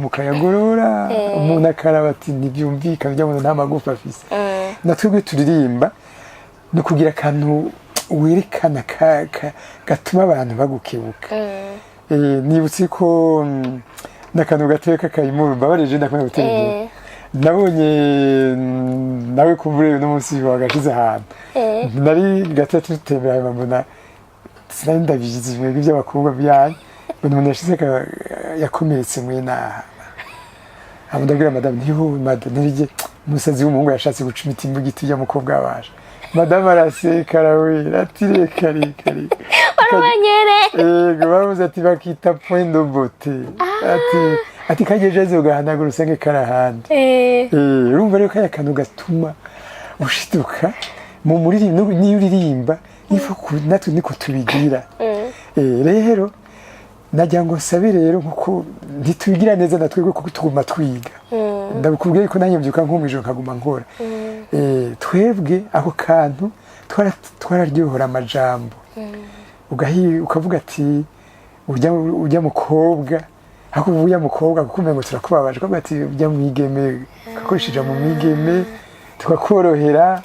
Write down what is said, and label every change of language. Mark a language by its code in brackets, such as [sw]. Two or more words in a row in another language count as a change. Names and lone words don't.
[rn] mukayagorora umuntu akaraba ati ntibyumvikana bya muntu nta magufa afise natwebwe turirimba no kugira kantu werekana gatuma abantu bagukebuka nibutse ko nakantu gateka kayimuru babareje ndakunda gutera nabonye nawe kumure no munsi wagashize ahantu nari gatatu tutembera mbona sinari ndabizi mwebwe by'abakobwa byanyu umuntu yashize yakomeretse mwe naha ndabwira madame ntiho madame nirije umusazi w'umuhungu yashatse guca imiti mu giti y'umukobwa waje madame araseka arawira ati reka baramenyere bavuze ati bakita [fr] point de beauté [rn] ati kageje azogahanagura usange karahandi urumva rero kaya kantu gatuma ushituka mu muririmbo niyo uririmba ifa natwe niko tubigira rero najya ngo sabe rero nkuko ntitubigira neza natwe kuko tuguma twiga ndabikubwiye ko nanjye mbyuka nko mwijoro nkaguma nkora twebwe ako kantu twararyohora amajambo ukavuga ati ujya mukobwa ako uya mukobwa kuko ngo turakubabaje ukavuga ati ujya mwigeme ugakoresheje mu mwigeme tukakorohera